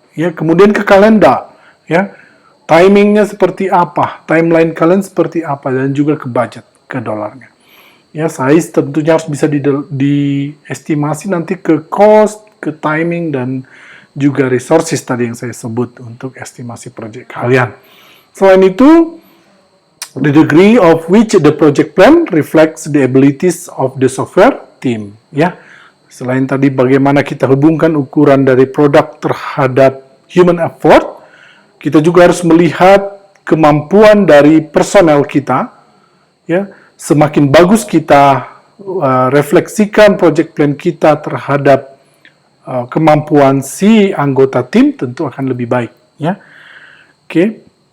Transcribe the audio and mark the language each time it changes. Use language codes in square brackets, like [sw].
[id] Ya, kemudian ke kalender, ya, timingnya seperti apa, timeline kalian seperti apa, dan juga ke budget, ke dolarnya. Ya, size tentunya harus bisa diestimasi nanti ke cost, ke timing, dan juga resources tadi yang saya sebut untuk estimasi project kalian. Selain itu, [en] the degree of which the project plan reflects the abilities of the software team. [id] Ya, selain tadi bagaimana kita hubungkan ukuran dari produk terhadap human effort, kita juga harus melihat kemampuan dari personel kita, ya. Semakin bagus kita refleksikan project plan kita terhadap kemampuan si anggota tim, tentu akan lebih baik, ya. Oke.